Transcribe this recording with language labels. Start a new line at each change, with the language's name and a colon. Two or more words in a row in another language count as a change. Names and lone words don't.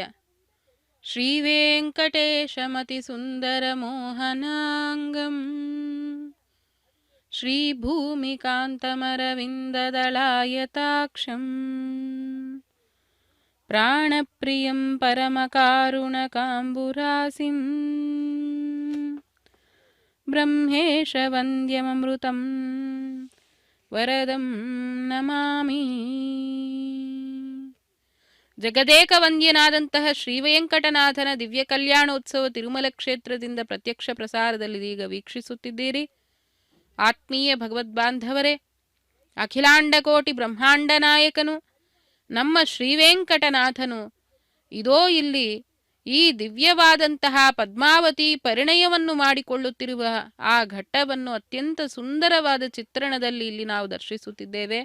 Sanskrit: శ్రీ వెంకటేశమతి సుందరమోహనాంగం శ్రీభూమికాంతమరవిందదళాయతాక్షం ప్రాణప్రియం పరమకారుణకాంబురాసిం బ్రహ్మేశవంద్యమమృతం వరదం నమామి.
Kannada: ಜಗದೇಕ ವಂದ್ಯನಾದಂತಹ ಶ್ರೀವೆಂಕಟನಾಥನ ದಿವ್ಯ ಕಲ್ಯಾಣೋತ್ಸವ ತಿರುಮಲ ಕ್ಷೇತ್ರದಿಂದ ಪ್ರತ್ಯಕ್ಷ ಪ್ರಸಾರದಲ್ಲಿ ಈಗ ವೀಕ್ಷಿಸುತ್ತಿದ್ದೀರಿ. ಆತ್ಮೀಯ ಭಗವದ್ಬಾಂಧವರೇ, ಅಖಿಲಾಂಡಕೋಟಿ ಬ್ರಹ್ಮಾಂಡ ನಾಯಕನು ನಮ್ಮ ಶ್ರೀವೆಂಕಟನಾಥನು ಇದೋ ಇಲ್ಲಿ ಈ ದಿವ್ಯವಾದಂತಹ ಪದ್ಮಾವತಿ ಪರಿಣಯವನ್ನು ಮಾಡಿಕೊಳ್ಳುತ್ತಿರುವ ಆ ಘಟ್ಟವನ್ನು ಅತ್ಯಂತ ಸುಂದರವಾದ ಚಿತ್ರಣದಲ್ಲಿ ಇಲ್ಲಿ ನಾವು ದರ್ಶಿಸುತ್ತಿದ್ದೇವೆ.